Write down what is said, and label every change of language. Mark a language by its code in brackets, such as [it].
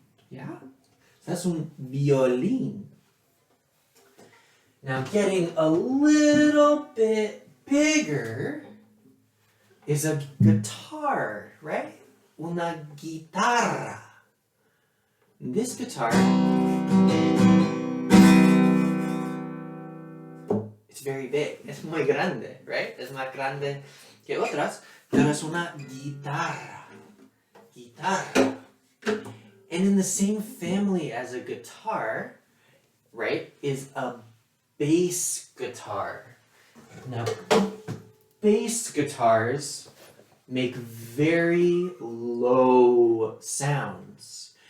[en] Yeah? That's [es] un violín. [en] Now getting a little bit bigger is a guitar, right? [es] Una guitarra. [en] This guitar, it's very big. [es] Es muy grande, [en] right? [es] Es más grande que otras, pero es una guitarra. Guitarra. [en] And in the same family as a guitar, right, is a bass guitar. Now, bass guitars make very low sounds.